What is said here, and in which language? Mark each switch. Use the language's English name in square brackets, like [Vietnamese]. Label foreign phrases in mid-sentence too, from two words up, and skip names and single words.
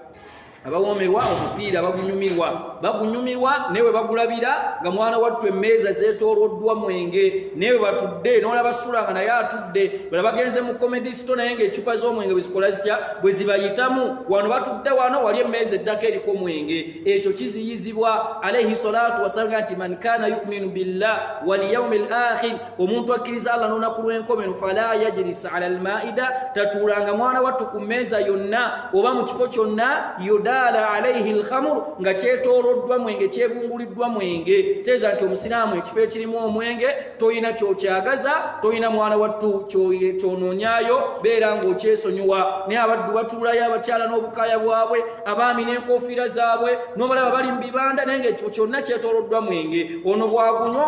[Ganda] bagunyumirwa newe bagulabira nga mwana wattu emmeeza zeetooloddwa mwenge newe batudde n'olaba sula nga naye atudde bala bagenze mu comedy store naye ng'ecupa z'omwenge bwezikola zitya bwe zibayitamu wano batudde wano wali emmeeza eddako eriko mwenge ekyo kiziyizibwa [Arabic] عليه الصلاة والسلام [Ganda] nti [Arabic] من كان يؤمن بالله واليوم الآخر [Ganda] omuntu akkiriza Allah n'olunaku lw'enkomero [Arabic] فلا يجلس على المائدة [Ganda] tatuulanga mwana wattu ku mmeeza yonna oba mu kifo kyonna dala [Arabic] عليها الخمر [Ganda] nga kyetooloddwa mwenge kyebunguliddwa mwenge kyeza nti omusiraamu ekifo ekirimu omwenge toyina kyokyagaza toyina mwana wattu kyonoonyaayo beera ng'okyesonyiwa naye abaddu batuulayo abakyala n'obukaaya bwabwe abaami n'enkofiira zaabwe n'obalaba bali mu bibanda naye ng'ekifo kyonna kyetooloddwa mwenge ono bwagunywa